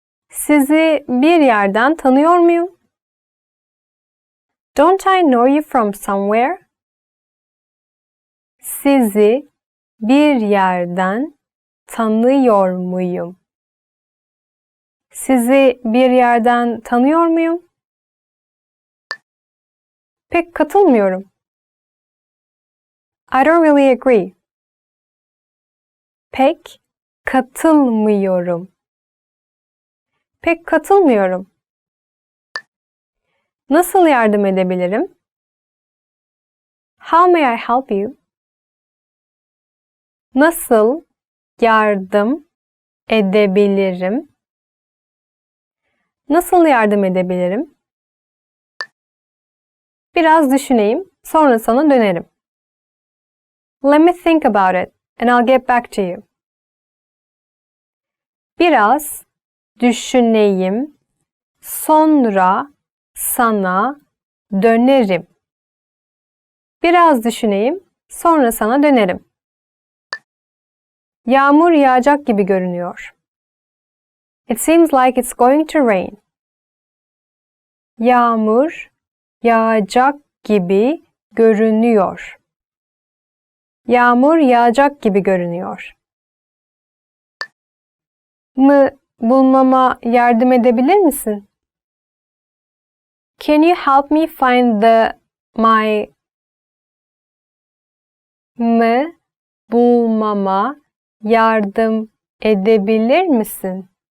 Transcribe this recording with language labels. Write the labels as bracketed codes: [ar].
[tr] Sizi bir yerden tanıyor muyum? [en] Don't I know you from somewhere? [tr] Sizi bir yerden tanıyor muyum? Sizi bir yerden tanıyor muyum? Pek katılmıyorum. [en] I don't really agree. [tr] Pek katılmıyorum. Pek katılmıyorum. Nasıl yardım edebilirim? [en] How may I help you? [tr] Nasıl yardım edebilirim? Nasıl yardım edebilirim? Biraz düşüneyim, sonra sana dönerim. [en] Let me think about it, and I'll get back to you. [tr] Biraz düşüneyim, sonra sana dönerim. Biraz düşüneyim, sonra sana dönerim. Yağmur yağacak gibi görünüyor. [en] It seems like it's going to rain. [tr] Yağmur yağacak gibi görünüyor. Yağmur yağacak gibi görünüyor. Mı bulmama yardım edebilir misin? [en] Can you help me find my [tr] mı bulmama yardım edebilir misin?